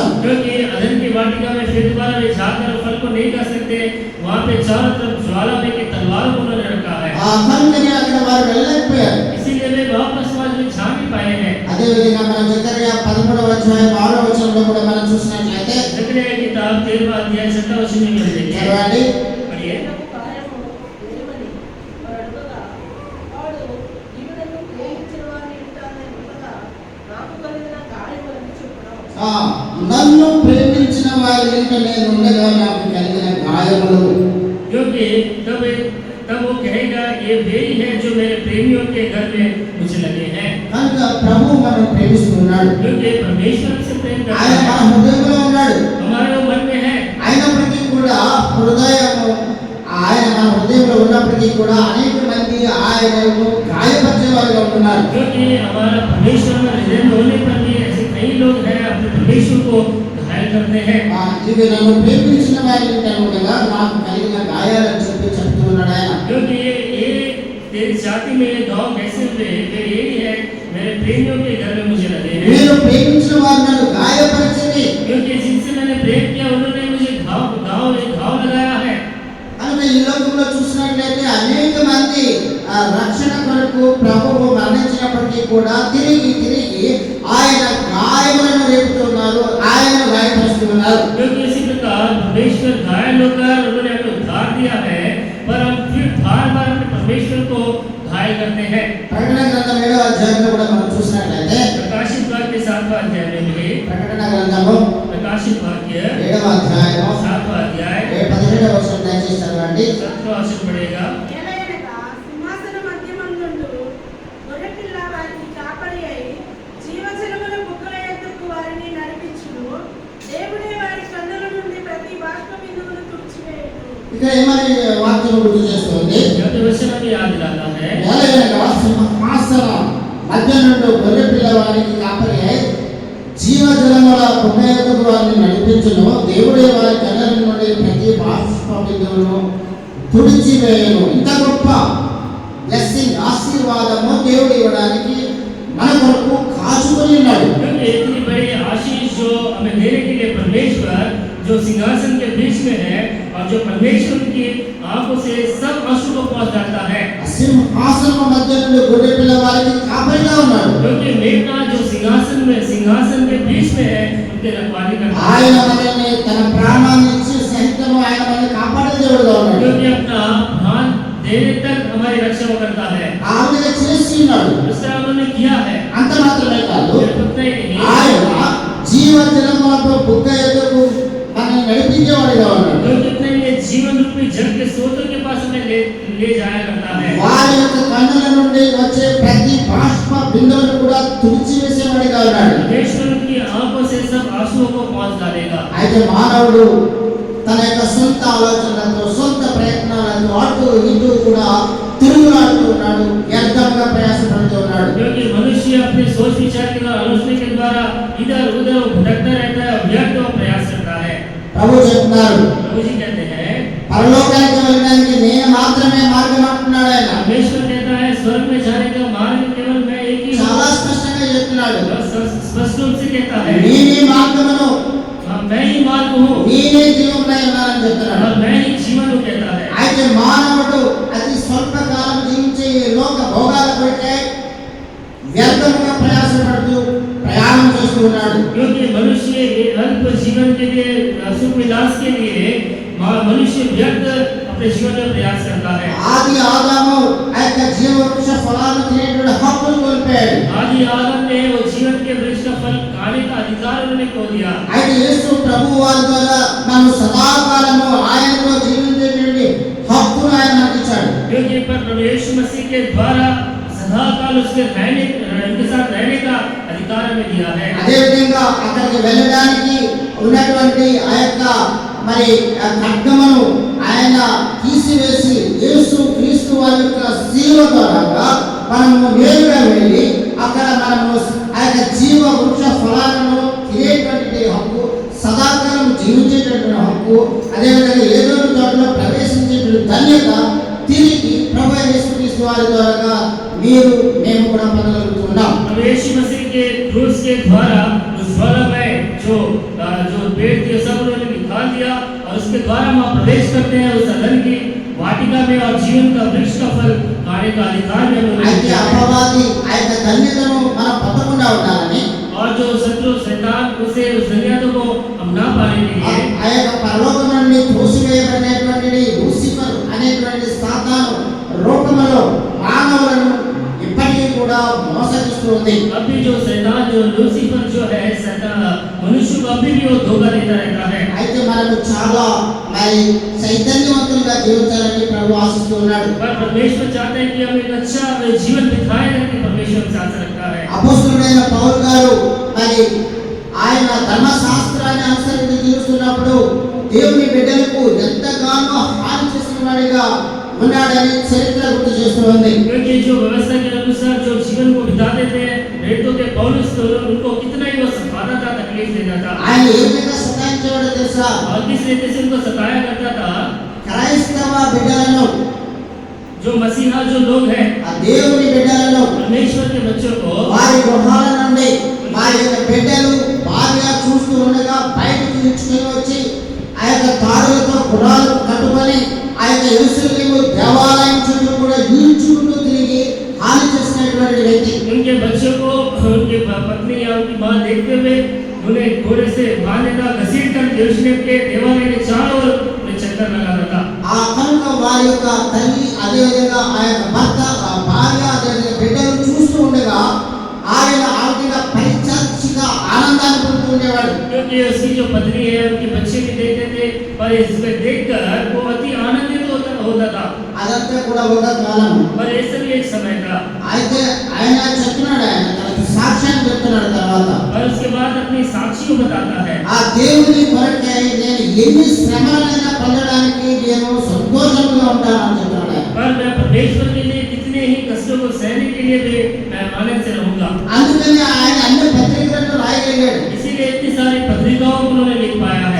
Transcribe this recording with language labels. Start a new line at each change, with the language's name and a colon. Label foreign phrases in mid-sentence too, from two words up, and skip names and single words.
Hindi: क्योंकि अदन की वाटिका में फिर दोबारा वे जाकर फल को नहीं खा सकते, वहाँ पे चारों तरफ ज्वाला में की तलवार को उन्होंने रखा है,
Telugu: కనుకనే అక్కడ వారు వెళ్ళలేకపోయారు.
Hindi: इसीलिए वे वापस वहाँ में जा नहीं पाए हैं।
Telugu: అదే విధంగా మనం జకర్యా 11వ అధ్యాయం 6వ వచనంలో కూడా మనం చూసినట్లయితే
Hindi: जकरिया की किताब 13वां अध्याय 7वां वचन में मिल जाएगी।
Telugu: చదవండి.
Hindi: पढ़िए।
Telugu: నాకు కార్యము ఏమని వాడు అడగగా, వాడు ఈవిడను ప్రేమించిన వారిని వింటానని చెప్పగా, నాకు కలిగిన కార్యములను చెప్పడం. నన్ను ప్రేమించిన వారి వెంట నేను ఉండగా నాకు కలిగిన గాయములు.
Hindi: क्योंकि तब वो कहेगा ये वही है जो मेरे प्रेमियों के घर में मुझे लगे हैं।
Telugu: కనుక ప్రభు మనం ప్రేమిస్తున్నాడు.
Hindi: क्योंकि परमेश्वर से प्रेम करता
Telugu: ఆయన మన
Hindi: है,
Telugu: హృదయంలో ఉన్నాడు.
Hindi: हमारे मन में है।
Telugu: అయినప్పటికీ కూడా హృదయము ఆయన మన హృదయంలో ఉన్నప్పటికీ కూడా అనేక మంది ఆయనను గాయపరిచే వారుగా ఉంటున్నారు.
Hindi: क्योंकि हमारा परमेश्वर में हृदय में होने पर भी ऐसे कई लोग हैं अपने परमेश्वर को घायल करते हैं।
Telugu: ఇవి నన్ను ప్రేమించిన వారి వెంట ఉండగా నాకు కలిగిన గాయాలని చెప్తూ ఉన్నాడు ఆయన.
Hindi: क्योंकि ये तेरी जाति में ये गाँव कैसे हुए, वे यही है मेरे प्रेमियों के घर में मुझे लगे हैं।
Telugu: నేను ప్రేమించిన వారు నన్ను గాయపరిచింది.
Hindi: क्योंकि जिनसे मैंने प्रेम किया उन्होंने मुझे घाव लगाया है।
Telugu: కనుక ఈ లోకంలో చూసినట్లయితే అనేక మంది రక్షణ కొరకు ప్రభువు మరణించినప్పటికీ కూడా తిరిగి ఆయన గాయములను రేపుతున్నారు, ఆయన గాయపరుస్తున్నారు.
Hindi: क्योंकि इसी प्रकार परमेश्वर घायल होकर उन्होंने हमें उद्धार दिया है, पर हम फिर बार अपने परमेश्वर को घायल करते हैं।
Telugu: ప్రకటన గ్రంథం 7వ అధ్యాయంలో కూడా మనం చూసినట్లయితే
Hindi: प्रकाशित वाक्य 7वां अध्याय में मिले।
Telugu: ప్రకటన గ్రంథము
Hindi: प्रकाशित वाक्य
Telugu: 7వ అధ్యాయము
Hindi: 7वां अध्याय
Telugu: 17వ వచనం దయచేసి చదవండి.
Hindi: 17वां वचन पढ़ेगा।
Telugu: ఏలయనగా సింహాసన మధ్యమందుండు గొర్రెపిల్ల వారికి కాపరి అయి జీవజలముల బుగ్గల యొద్దకు వారిని నడిపించును. దేవుడే వారి కన్నుల నుండి ప్రతి బాష్ప బిందువును తుడిచివేయును. ఇక్కడ ఏమని వాక్యం గుర్తు చేస్తుంది?
Hindi: यह वचन हमें याद दिलाता है।
Telugu: ఏలయనగా సింహాసన మధ్య నుండి గొర్రె పిల్లవారికి కాపరి అయి జీవజలముల బుగ్గయొద్దకు వారిని నడిపించును. దేవుడే వారి కన్నుల నుండి ప్రతి బాష్ప బిందువును తుడిచివేయును. ఇంత గొప్ప బ్లెస్సింగ్ ఆశీర్వాదము దేవుడు ఇవ్వడానికి మన కొరకు కాచుకొని ఉన్నాడు.
Hindi: क्योंकि इतनी बड़ी आशीष जो हमें देने के लिए परमेश्वर जो सिंहासन के बीच में है और जो परमेश्वर की आंखों से सब आंसू को पहुंच जाता है।
Telugu: సింహాసనం మధ్య నుండి గొర్రె పిల్లవారికి కాపరిగా ఉన్నాడు.
Hindi: क्योंकि मेघना जो सिंहासन के बीच में है उनके रखवाली करता है।
Telugu: ఆయన మనల్ని తన ప్రాణాన్ని ఇచ్చి సహితము ఆయన మనల్ని కాపాడే దేవుడుగా ఉన్నాడు.
Hindi: क्योंकि अपना प्राण देने तक हमारी रक्षा वो करता है।
Telugu: ఆ విధంగా చేసి ఉన్నాడు.
Hindi: इस तरह उन्होंने किया है।
Telugu: అంత మాత్రమే కాదు,
Hindi: सिर्फ उतना ही नहीं,
Telugu: ఆయన జీవజలములకు బుగ్గయొద్దకు మనల్ని నడిపించేవాడిగా ఉన్నాడు.
Hindi: क्योंकि इतने लिए जीवन रूपी जल के स्रोतों के पास हमें ले जाया करता है।
Telugu: వారి యొక్క కన్నుల నుండి వచ్చే ప్రతి బాష్ప బిందువును కూడా తుడిచివేసేవాడిగా ఉన్నాడు.
Hindi: परमेश्वर की आंखों से सब आंसुओं को पहुंच डालेगा।
Telugu: అయితే మానవుడు తన యొక్క సొంత ఆలోచనలతో సొంత ప్రయత్నాలతో అటు ఇటు కూడా తిరుగులాడుతూ ఉన్నాడు, వ్యర్థంగా ప్రయాసపడుతూ ఉన్నాడు.
Hindi: क्योंकि मनुष्य अपने सोच विचार के द्वारा आलोचना के द्वारा इधर उधर भटकता रहता है, व्यर्थ प्रयास करता है।
Telugu: ప్రభు చెప్తున్నారు,
Hindi: प्रभु जी कहते हैं
Telugu: పరలోకానికి వెళ్ళడానికి నేను మాత్రమే మార్గం అంటున్నాడు ఆయన.
Hindi: परमेश्वर कहता है स्वर्ग में जाने का मार्ग केवल मैं एक ही
Telugu: చాలా
Hindi: हूँ।
Telugu: స్పష్టంగా చెప్తున్నాడు,
Hindi: स्पष्ट रूप से कहता है
Telugu: నేనే మార్గమును,
Hindi: मैं ही मार्ग हूँ
Telugu: నేనే జీవమునై ఉన్నానని చెప్తున్నాడు.
Hindi: और मैं ही जीवन हूँ कहता है।
Telugu: అయితే మానవుడు అతి స్వల్ప కాలం జీవించే ఈ లోక భోగాల కొరకే వ్యర్థంగా ప్రయాసపడుతూ ప్రయాణం చేస్తూ ఉన్నాడు.
Hindi: क्योंकि मनुष्य ये अल्प जीवन के लिए सुख विलास के लिए मनुष्य व्यर्थ अपने जीवन में प्रयास करता है।
Telugu: ఆది ఆదాము ఆ యొక్క జీవవృక్ష ఫలాలను తినేటువంటి హక్కును కోల్పోయాడు.
Hindi: आदि आदम ने वो जीवन के वृक्ष का फल खाने का अधिकार उन्होंने खो दिया।
Telugu: అయితే యేసు ప్రభు వారి ద్వారా మనం సదాకాలము ఆయనతో జీవించేటువంటి హక్కును ఆయన మనకి ఇచ్చాడు.
Hindi: क्योंकि पर प्रभु यीशु मसीह के द्वारा सदा काल उनके साथ रहने का अधिकार हमें दिया है।
Telugu: అదే విధంగా అక్కడికి వెళ్ళడానికి ఉన్నటువంటి ఆ యొక్క మరి ఖడ్గమును ఆయన తీసివేసి యేసు క్రీస్తు వారి యొక్క శిలువ ద్వారా మనము నేరుగా వెళ్ళి అక్కడ మనము ఆ యొక్క జీవ వృక్ష ఫలాలను తినేటువంటి హక్కు, సదాకాలం జీవించేటటువంటి హక్కు, అదేవిధంగా ఏదో తోటలో ప్రవేశించేటువంటి ధన్యత తిరిగి ప్రభు యేసు క్రీస్తు వారి ద్వారా మేము కూడా పొందగలుగుతున్నాం.
Hindi: प्रभु यीशु मसीह के क्रूस के द्वारा उस ज्वाला में जो पेड़ थे सब उन्होंने निकाल दिया और उसके द्वारा हम प्रवेश करते हैं उस अदन की वाटिका में और जीवन का वृक्ष का फल खाने का अधिकार में
Telugu: అయితే అపవాది ఆ యొక్క ధన్యతను మనం పొందకుండా ఉండాలని
Hindi: और जो शत्रु शैतान उसे उस धन्यता को हम ना पाने के लिए
Telugu: ఆ యొక్క పరలోకం నుండి త్రోసివేయబడినటువంటి లూసిఫర్ అనేటువంటి సాతాను రూపంలో మానవులను ఇప్పటికీ కూడా మోసగిస్తుంది.
Hindi: अभी जो शैतान जो लूसीफर जो है शैतान मनुष्य को अभी भी वो धोखा देता रहता है.
Telugu: అయితే మనకు చాలా మరి చైతన్యవంతులుగా జీవించాలని ప్రభు ఆశిస్తూ ఉన్నాడు.
Hindi: पर परमेश्वर चाहते हैं कि हम एक अच्छा जीवन बिताएं करके परमेश्वर चाहता रखता है.
Telugu: అపోస్తలుడైన పౌలు గారు మరి ఆయన ధర్మశాస్త్రాన్ని అనుసరించి జీవిస్తున్నప్పుడు దేవుని బిడ్డలకు ఎంతగానో హాని చేసిన వాడిగా ఉన్నాడని చరిత్ర గుర్తు చేస్తుంది.
Hindi: क्योंकि जो व्यवस्था के अनुसार जो जीवन को बिताते थे रेतों के पौलुस तो उनको कितना ही वो सताता था तकलीफ देता था.
Telugu: ఆయన ఏ విధంగా సతాయించేవాడో తెలుసా?
Hindi: और किस रीति से उनको सताया करता था.
Telugu: క్రైస్తవ బిడ్డలను
Hindi: जो मसीहा जो लोग हैं
Telugu: ఆ దేవుని బిడ్డలను
Hindi: परमेश्वर के बच्चों को
Telugu: వారి గృహాల నుండి వారి యొక్క బిడ్డలు భార్య చూస్తూ ఉండగా బయటకు ఇచ్చుకొని వచ్చి ఆ యొక్క తాడులతో గుడాలు కట్టుకొని ఆ యొక్క యెరూషలేము దేవాలయం చుట్టూ కూడా ఈడ్చుకుంటూ తిరిగి హాని చేసినటువంటి వ్యక్తి.
Hindi: उनके बच्चों को उनके पत्नी या उनकी मां देखते हुए उन्हें घोड़े से बांधने का घसीट कर यरूशलेम के देवालय के चारों ओर चक्कर लगाता था.
Telugu: ఆ కనుక వారి యొక్క తల్లి అదే విధంగా ఆ యొక్క భర్త ఆ భార్య అదే విధంగా బిడ్డలు చూస్తూ ఉండగా ఆయన ఆ విధంగా పరిచర్చిగా ఆనందాన్ని పొందుతూ ఉండేవాడు.
Hindi: क्योंकि उसकी जो पत्नी है उनके बच्चे भी देखते थे पर इसको देखकर वो अति आनंदित होता था.
Telugu: అదంతా కూడా ఒక కాలం.
Hindi: पर ऐसा भी एक समय था.
Telugu: అయితే ఆయన చెప్తున్నాడు, ఆయన తన సాక్ష్యాన్ని చెప్తున్నాడు తర్వాత.
Hindi: और उसके बाद अपनी साक्षी को बताता है.
Telugu: ఆ దేవుని కొరకై నేను ఎన్ని శ్రమలైనా పొందడానికి నేను సంతోషంగా ఉంటానని చెప్తున్నాడు.
Hindi: पर मैं परमेश्वर के लिए कितने ही कष्टों को सहने के लिए भी मैं आनंद से रहूंगा.
Telugu: అందుకని ఆయన అన్ని పత్రికలను రాయగలిగాడు.
Hindi: इसीलिए इतनी सारी पत्रिकाओं को उन्होंने लिख पाया है.